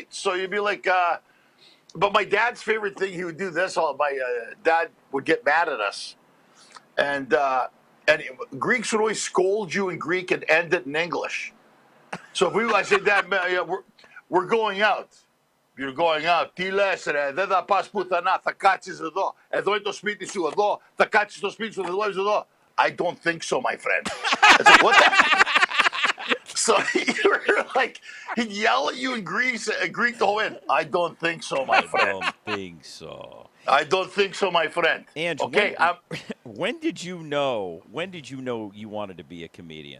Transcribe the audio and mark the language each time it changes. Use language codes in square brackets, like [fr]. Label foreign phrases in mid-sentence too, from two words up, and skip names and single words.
[en] So you'd be like, but my dad's favorite thing, he would do this. My dad would get mad at us, and Greeks would always scold you in Greek and end it in English. So if I say, Dad, we're going out. You're going out. [el] Τι λες ρε, δεν θα πας πουθενά, θα κάτσεις εδώ. Εδώ είναι το σπίτι σου, εδώ. Θα κάτσεις στο σπίτι σου, εδώ είσαι εδώ. [en] I don't think so, my friend. I said, what the? So you were like, he'd yell at you in Greek the whole way. I don't think so, my friend. I don't think so. I don't think so, my friend. And okay, when did you know you wanted to be a comedian?